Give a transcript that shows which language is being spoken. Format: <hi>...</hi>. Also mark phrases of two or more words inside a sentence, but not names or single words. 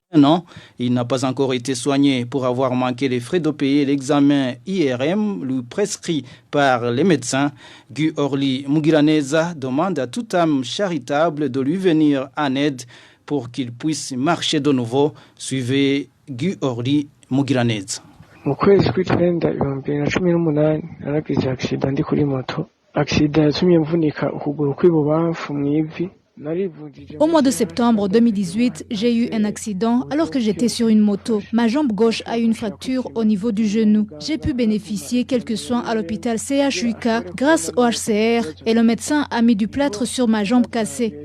<fr>Non, il n'a pas encore été soigné pour avoir manqué les frais de payer l'examen IRM lui prescrit par les médecins. Guy Orly Mugiraneza demande à toute âme charitable de lui venir en aide pour qu'il puisse marcher de nouveau. Suivez Guy Orly Mugiraneza.</fr> <rn>Mu kwezi kw'icenda 2018 naragize accident ndi kuri moto. Accident yatumye mvunika ukuguru kw'ibubamfu mw'ivi.</rn> <fr>Au mois de septembre 2018, j'ai eu un accident alors que j'étais sur une moto. Ma jambe gauche a eu une fracture au niveau du genou. J'ai pu bénéficier quelques soins à l'hôpital CHUK grâce au HCR et le médecin a mis du plâtre sur ma jambe cassée.</fr>